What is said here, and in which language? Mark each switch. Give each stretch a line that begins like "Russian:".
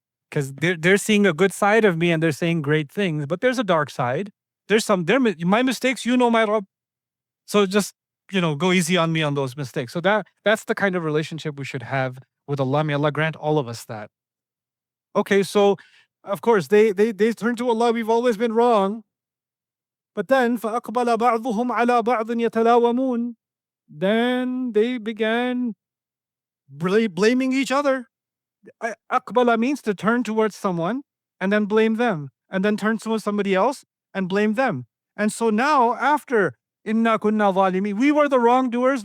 English: Because they're seeing a good side of me and they're saying great things, but there's a dark side. My mistakes, my Rabb. So just, go easy on me on those mistakes. So that's the kind of relationship we should have with Allah. May Allah grant all of us that. Okay, so of course they turn to Allah. We've always been wrong. But then
Arabic: فَأَقْبَلَ بَعْضُهُمْ عَلَى بَعْضٍ يَتَلَاوَمُونَ.
English: Then they began blaming each other. Aqbala means to turn towards someone and then blame them, and then turn towards somebody else and blame them. And so now, after
Arabic: inna kunna zalimin,
English: we were the wrongdoers.